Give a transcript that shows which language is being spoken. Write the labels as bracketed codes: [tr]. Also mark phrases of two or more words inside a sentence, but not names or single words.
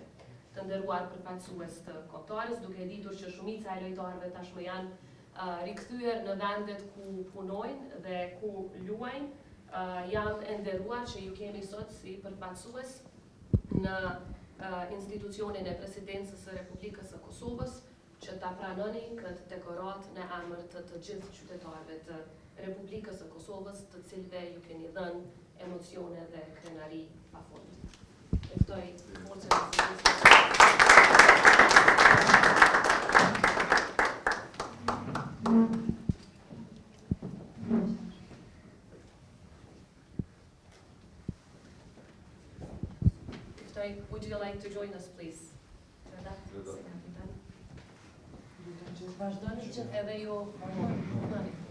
[sq] Të nderuar përfaqësues të kombëtarës, duke ditur që shumica e lojtarëve tashmë janë rikthyer në vendet ku punojnë dhe ku luajnë, jam e nderuar që ju keni sot si përfaqësues në institucionin e Presidencës së Republikës së Kosovës, që ta pranoni këtë dekorat në emër të gjithë qytetarëve të Republikës së Kosovës, të cilëve ju keni dhënë emocione dhe krenari pafund. Ftoj forcën e [en] would you like to join us, please? [sq] Vazhdoni që edhe ju vazhdoni.